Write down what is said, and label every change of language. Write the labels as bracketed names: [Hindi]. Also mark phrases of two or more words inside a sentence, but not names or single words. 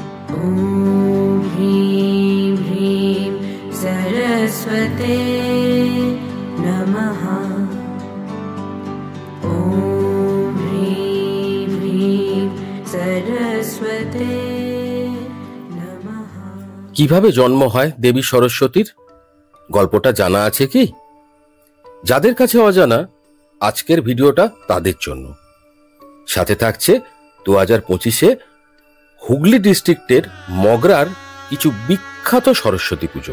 [Sanskrit] ॐ ह्रीं ह्रीं सरस्वते नमः। ॐ ह्रीं ह्रीं सरस्वते नमः। [Bangla] কিভাবে জন্ম হয় দেবী সরস্বতীর গল্পটা জানা আছে কি? যাদের কাছে অজানা, আজকের ভিডিওটা তাদের জন্য। সাথে থাকছে 2025-এ হুগলি ডিস্ট্রিক্টের মগরার কিছু বিখ্যাত সরস্বতী পুজো।